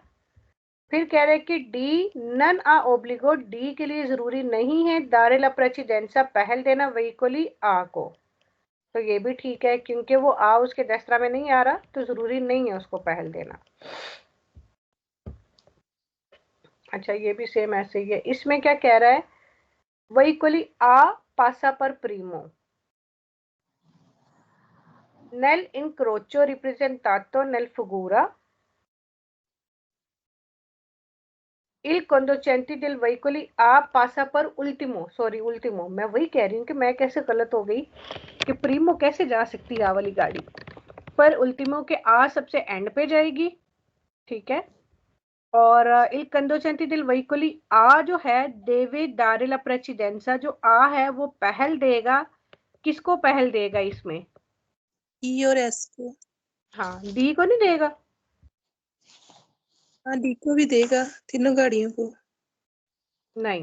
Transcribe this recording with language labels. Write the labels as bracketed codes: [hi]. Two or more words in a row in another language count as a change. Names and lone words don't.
[hi] फिर कह रहे हैं कि [it] D non ha obbligo, [hi] डी के लिए जरूरी नहीं है [it] dare la precedenza [hi] पहल देना [it] veicoli A [hi] को, तो ये भी ठीक है क्योंकि वो आ उसके दस्तरा में नहीं आ रहा, तो जरूरी नहीं है उसको पहल देना। अच्छा ये भी सेम ऐसे ही है। इसमें क्या कह रहा है, [it] veicoli A passa per primo nel incrocio ripresentato nel figura il conducente del veicoli a passa per ultimo, [hi] सॉरी उल्टीमो, मैं वही कह रही हूँ कि मैं कैसे गलत हो गई कि प्रीमो कैसे जा सकती है आ वाली गाड़ी पर, उल्टीमो के आ सबसे एंड पे जाएगी, ठीक है। और [it] il conducente del veicoli [hi] आ जो है [it] deve dare la precedenza, [hi] जो आ है वो पहल देगा, किसको पहल देगा इसमें? ई और एस को। हाँ डी को नहीं देगा, हाँ डी को भी देगा, तीनों गाड़ियों को। नहीं,